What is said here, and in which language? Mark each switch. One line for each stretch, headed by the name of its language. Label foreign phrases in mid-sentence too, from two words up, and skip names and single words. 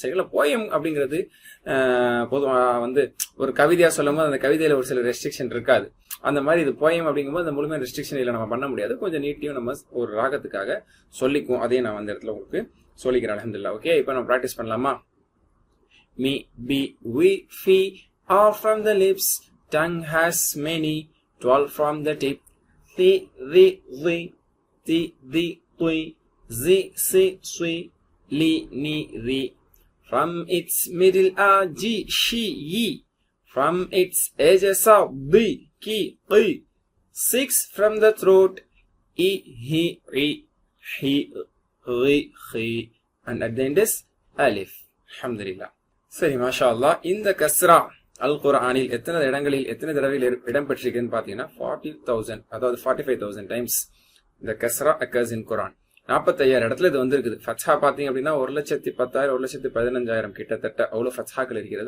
Tamil: சரிங்களா? போயம் அப்படிங்கிறது பொதுவா ஒரு கவிதையா சொல்லும் போது அந்த கவிதையில ஒரு சில ரெஸ்ட்ரிக்ஷன் இருக்காது. அந்த மாதிரி இது போயம் அப்படிங்கும்போது அந்த முழுமையான ரெஸ்ட்ரிக்ஷன் இல்லை, நம்ம பண்ண முடியாது. கொஞ்சம் நீட்டியும் நம்ம ஒரு ராகத்துக்காக சொல்லிக்குவோம். அதையும் நான் இடத்துல உங்களுக்கு சொல்லிக்கிறேன். அல்ஹம்துலில்லாஹ். ஓகே, இப்போ நம்ம பிராக்டிஸ் பண்ணலாமா?
English: மீ பி வி ஃபி are from the lips, tongue has many, 12 from the tip, thi ri ri ti di tui, zi si sui, li ni ri. From its middle are ji shi yi, from its edges are bi ki qi, 6 from the throat, e hi ri hi ri khi, and at the end is alif. Alhamdulillah.
Tamil: சரி,
Arabic: ما شاء الله.
Tamil: இந்த கஸ்ரா அல் குர்ஆனில் எத்தனை இடங்களில் எத்தனை தடவையில் இடம்பெற்றிருக்குன்னு பாத்தீங்கன்னா 40,000, அதாவது 45,000 டைம்ஸ் இந்த கஸ்ரா
English: occurs in Quran.
Tamil: 45,000 இடத்துல இது இருக்குது. ஃபத்ஹா பாத்தீங்க அப்படின்னா 1,10,000 1,15,000 கிட்டத்தட்ட அவ்வளவு ஃபத்ஹாக்கள் இருக்கிறது.